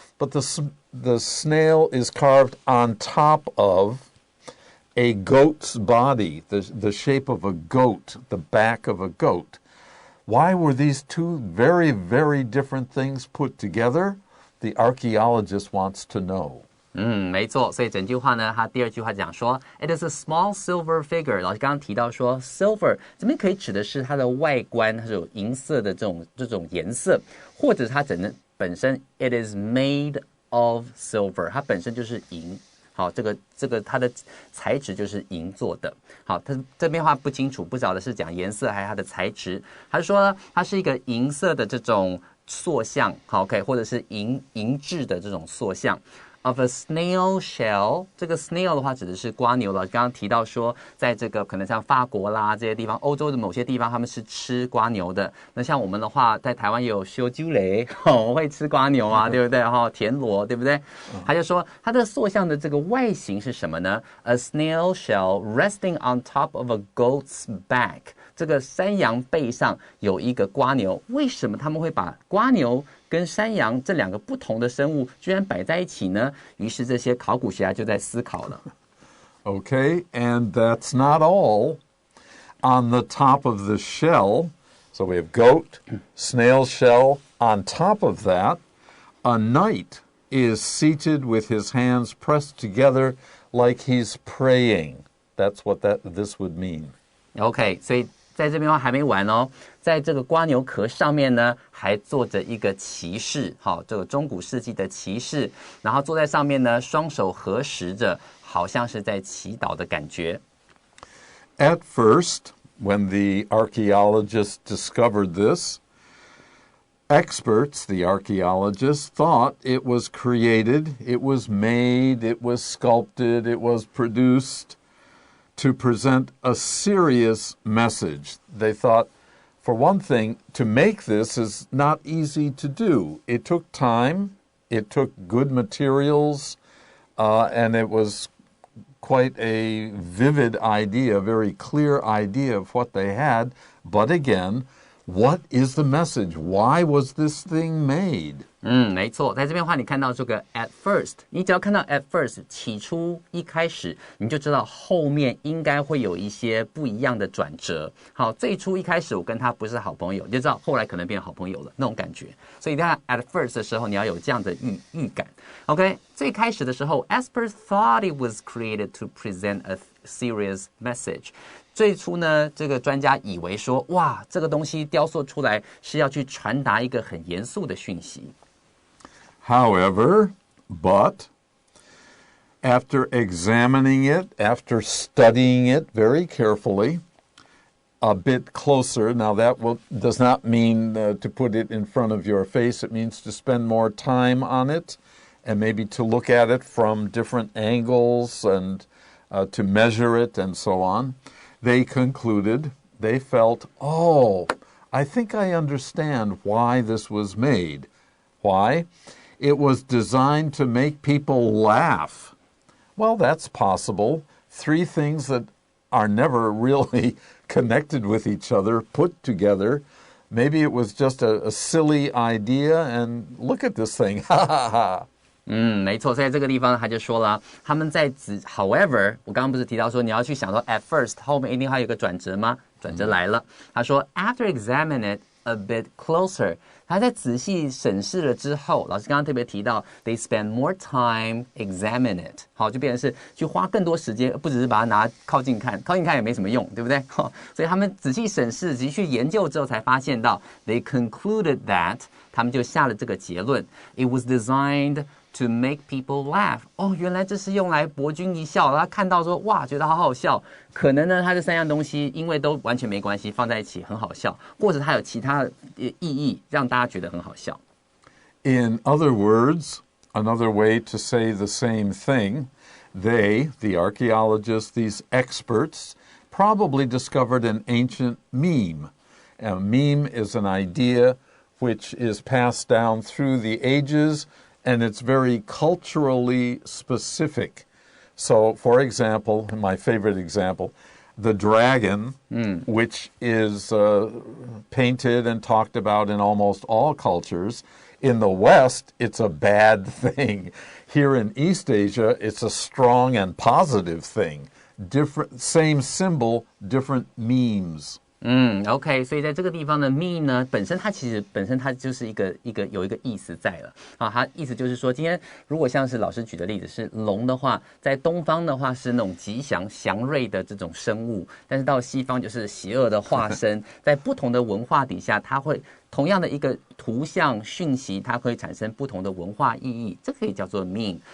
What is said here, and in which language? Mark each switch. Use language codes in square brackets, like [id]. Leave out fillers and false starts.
[en] But the snail is carved on top of a goat's body, the shape of a goat, the back of a goat. Why were these two very, very different things put together? The archaeologist wants to know. [zh] 没错，所以整句话呢，它第二句话讲说 ， [en] It is a small silver figure。 [zh] 老师刚刚提到说 ，silver 这边可以指的是它的外观，它是有银色的这种颜色，或者是它本身 ， [en] it is made of silver， [zh] 它本身就是银。好，这个它的材质就是银做的。好，它这边话不清楚，不晓得是讲颜色还是它的材质。他说呢，它是一个银色的这种塑像，好 ，OK， 或者是银质的这种塑像。 [en] Of a snail shell， [zh] 这个 snail 的话指的是蝸牛了。刚刚提到说，在这个可能像法国啦这些地方，欧洲的某些地方他们是吃蝸牛的。那像我们的话，在台湾也有烧酒雷，我们会吃蝸牛啊，对不对？田螺，对不对？他就说它的塑像的这个外形是什么呢 ？ [en] A snail shell resting on top of a goat's back。 [zh] 这个山羊背上有一个蝸牛，为什么他们会把蝸牛跟山羊这两个不同的生物居然摆在一起呢？于是这些考古学家就在思考了。 [en] Okay, and that's not all. On the top of the shell, so we have goat, snail shell. On top of that, a knight is seated with his hands pressed together like he's praying. That's what this would mean. [zh] Okay, 所以在这边的话还没完哦，在这个蝸牛壳上面呢，还坐着一个骑士，好，这个中古世纪的骑士，然后坐在上面呢，双手合十着，好像是在祈祷的感觉。 [en] At first, when the archaeologists discovered this, experts, the archaeologists, thought it was created, it was made, it was sculpted, it was produced to present a serious message. They thought, for one thing, to make this is not easy to do. It took time, it took good materials, and it was quite a vivid idea, a very clear idea of what they had. But again, what is the message? Why was this thing made? [zh] 没错，在这边的话，你看到这个 [en] at first， [zh] 你只要看到 at first， 起初一开始，你就知道后面应该会有一些不一样的转折。好，最初一开始我跟他不是好朋友，你就知道后来可能变好朋友了那种感觉。所以在 [en] at first [zh] 的时候，你要有这样的预感。 [en] OK， [zh] 最开始的时候 [en] ，experts thought it was created to present a serious message。 [zh] 最初呢，这个专家以为说，哇，这个东西雕塑出来是要去传达一个很严肃的讯息。 [en] However, but after examining it, after studying it very carefully, a bit closer, now that does not mean to put it in front of your face. It means to spend more time on it and maybe to look at it from different angles and to measure it and so on. They concluded, they felt, oh, I think I understand why this was made. Why? It was designed to make people laugh. Well, that's possible. Three things that are never really connected with each other, put together. Maybe it was just a silly idea, and look at this thing, ha ha ha. [zh] 没错，所以在这个地方他就说了，他们在However， 我刚刚不是提到说你要去想说 [en] at first [zh] 后面一定还有一个转折吗？转折来了，他说 [en] after examine it a bit closer， [zh] 他在仔细审视了之后，老师刚刚特别提到 [en] they spend more time examine it， [zh] 好，就变成是去花更多时间，不只是把它拿靠近看，靠近看也没什么用，对不对？所以他们仔细审视、仔细去研究之后，才发现到 [en] they concluded that， [zh] 他们就下了这个结论 ， [en] it was designed to make people laugh， [zh] 原来这是用来博君一笑。他看到说，哇，觉得好好笑。可能呢，他这3样东西因为都完全没关系，放在一起很好笑，或者它有其他的意义，让大家觉得很好笑。 [en] In other words, another way to say the same thing, they, the archaeologists, these experts, probably discovered an ancient meme. A meme is an idea which is passed down through the ages,and it's very culturally specific. So, for example, my favorite example, the dragon, which is painted and talked about in almost all cultures. In the West, it's a bad thing. Here in East Asia, it's a strong and positive thing. Same symbol, different memes. [zh] OK， 所以在这个地方呢 ， [en] meme [zh] 呢本身它就是有一个意思在了啊，它意思就是说，今天如果像是老师举的例子是龙的话，在东方的话是那种吉祥祥瑞的这种生物，但是到西方就是邪恶的化身，在不同的文化底下，它会同样的一个图像讯息，它可以产生不同的文化意义，这可以叫做 meme。